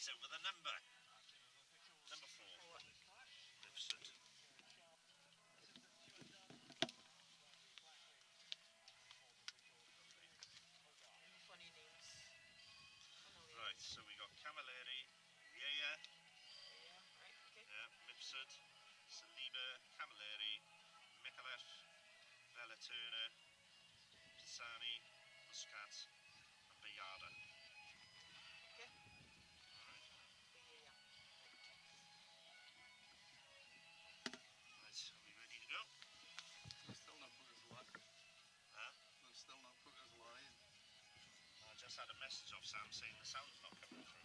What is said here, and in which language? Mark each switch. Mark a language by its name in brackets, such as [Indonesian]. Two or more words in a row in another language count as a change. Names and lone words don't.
[English] the number 4. Mifsud. Funny names. Right, so we got Camilleri, Yaya, Yeah, right, okay. Mifsud, Saliba, Camilleri, Micallef, Bella Turner, Pisani, Muscat, and Bayada. Okay. Alright. Yeah. Right, are we ready to go? They've still not put us live. Huh? They've still not put us live. I just had a message off Sam saying the sound's not coming through.